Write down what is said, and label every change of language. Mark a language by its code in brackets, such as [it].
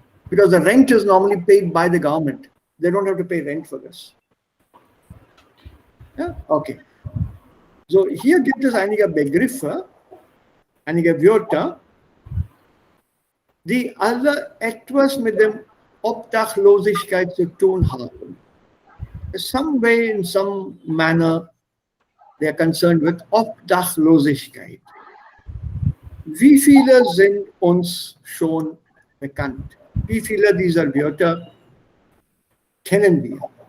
[en] Because the rent is normally paid by the government. They don't have to pay rent for this. [de] Ja, okay. So, hier gibt es einige Begriffe, einige Wörter, die alle etwas mit dem Obdachlosigkeit zu tun haben. [en] Some way, in some manner, they are concerned with Obdachlosigkeit. [de] Wie viele sind uns schon bekannt? Wie viele dieser Wörter kennen wir?